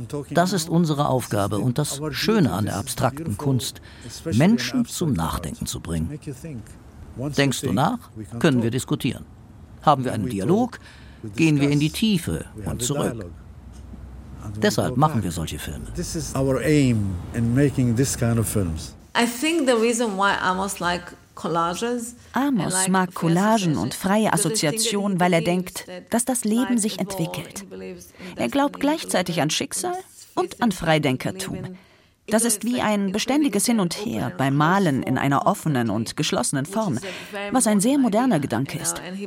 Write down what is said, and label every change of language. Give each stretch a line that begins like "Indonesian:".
German: Das ist unsere Aufgabe und das Schöne an der abstrakten Kunst, Menschen zum Nachdenken zu bringen. Denkst du nach, können wir diskutieren. Haben wir einen Dialog, gehen wir in die Tiefe und zurück. Deshalb machen wir solche Filme.
English: This is our aim in making this kind of films. I think the reason why Amos like collages.
German: Amos mag Collagen und freie Assoziationen, weil er denkt, dass das Leben sich entwickelt. Er glaubt gleichzeitig an Schicksal und an Freidenkertum. Das ist wie ein beständiges Hin und Her beim Malen in einer offenen und geschlossenen Form, was ein sehr moderner Gedanke ist.